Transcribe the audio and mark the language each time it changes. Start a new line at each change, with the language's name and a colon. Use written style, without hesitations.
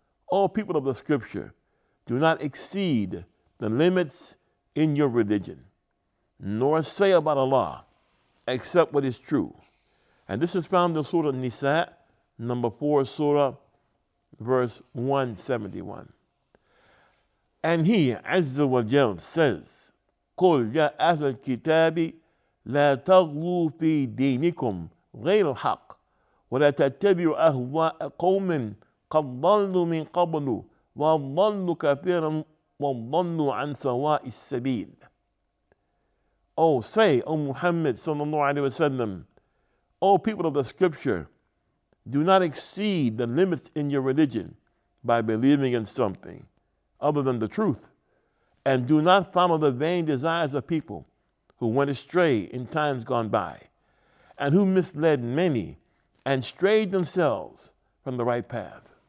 English: O people of the scripture, do not exceed the limits in your religion, nor say about Allah except what is true. And this is found in Surah Nisa, number 4, Surah, verse 171. And he, Azza wa Jal, says,
Arabic: قُلْ يَا أَهْلَ الْكِتَابِ لَا تَغْلُوا فِي دِينِكُمْ غَيْرَ الْحَقِّ وَلَا تَتَّبِعُوا أَهْوَاءَ قَوْمٍ قَدْ ضَلُّوا مِنْ قَبْلُ وَضَلُّوا كَثِيرًا وَضَلُّوا عَنْ سَوَاءِ السَّبِيلِ.
English: Oh, say, O Muhammad sallallahu alaihi wasallam, O people of the scripture, do not exceed the limits in your religion by believing in something other than the truth, and do not follow the vain desires of people who went astray in times gone by, and who misled many and strayed themselves from the right path.